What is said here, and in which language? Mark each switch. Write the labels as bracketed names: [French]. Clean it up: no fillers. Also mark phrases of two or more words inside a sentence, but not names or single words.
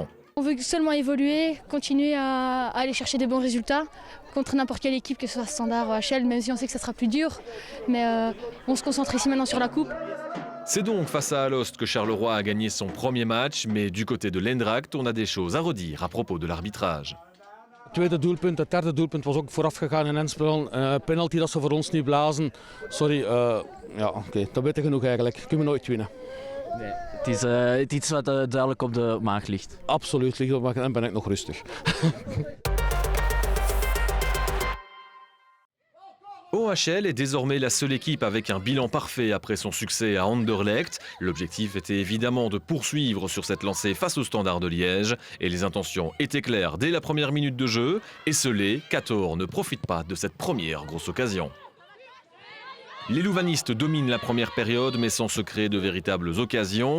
[French] On veut seulement évoluer, continuer à aller chercher des bons résultats contre n'importe quelle équipe, que ce soit Standard ou HL, même si on sait que ça sera plus dur. Mais on se concentre ici maintenant sur la coupe. C'est donc face à Alost que Charleroi a gagné son premier match, mais du côté de l'Eindracht, on a des choses à redire à propos de l'arbitrage. [Dutch] Tweede doelpunt, het derde doelpunt was ook vooraf gegaan in Enspel. Penalty dat ze voor ons niet blazen. Sorry, ja oké, dat weet ik genoeg eigenlijk. Kunnen we nooit winnen. Nee, het is iets wat duidelijk op de maag ligt. Absoluut, ligt op de maag en ben ik nog rustig. [French] OHL est désormais la seule équipe avec un bilan parfait après son succès à Anderlecht. L'objectif était évidemment de poursuivre sur cette lancée face au Standard de Liège. Et les intentions étaient claires dès la première minute de jeu. Esselé, Cator ne profite pas de cette première grosse occasion. Les louvanistes dominent la première période mais sans se créer de véritables occasions.